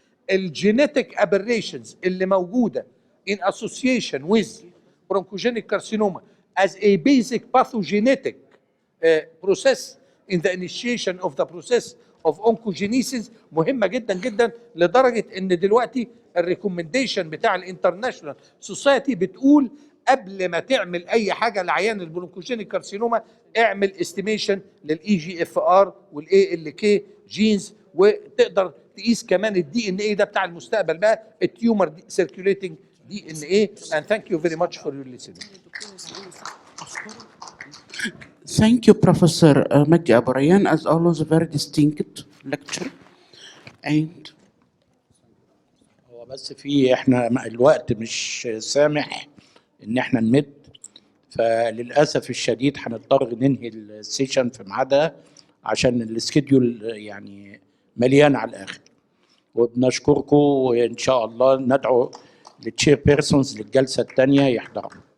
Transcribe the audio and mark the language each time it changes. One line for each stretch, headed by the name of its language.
English: الجينيتك aberrations
Arabic: اللي موجوده
English: in association with bronchogenic carcinoma as a basic pathogenetic process in the initiation of the process of oncogenesis
Arabic: مهمه جدا جدا، لدرجه ان دلوقتي الريكومنديشن بتاع الانترناشونال سوسايتي بتقول قبل ما تعمل اي حاجه لعيان البرونكوجينيك كارسينوما اعمل استيميشن للاي جي اف ار والاي ال كي جينز، وتقدر تقيس كمان الدي ان اي ده بتاع المستقبل بقى التيومر سيركيوليتنج دي ان اي.
English: and thank you very much for your listening. Thank you, Professor Magdi Aburayan, as always a very distinct lecture. And
Arabic: هو هو بس في احنا الوقت مش سامح ان احنا نمد، فللاسف الشديد هنضطر ننهي السيشن في ميعادها عشان السكيدول يعني مليان على الاخر. وبنشكركم، وان شاء الله ندعو للتشير بيرسونز للجلسه الثانيه يحضروا.